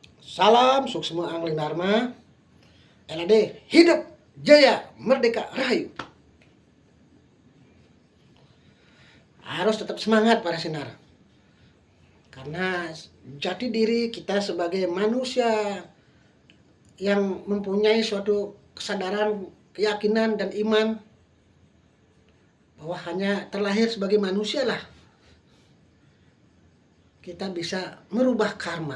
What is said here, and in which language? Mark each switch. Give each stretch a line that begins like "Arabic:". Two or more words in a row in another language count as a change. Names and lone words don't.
Indonesian: Salam suksma angling dharma. LAD hidup jaya merdeka rahayu. Harus tetap semangat para sinar. Karena jati diri kita sebagai manusia yang mempunyai suatu kesadaran, keyakinan dan iman bahwa hanya terlahir sebagai manusia lah kita bisa merubah karma.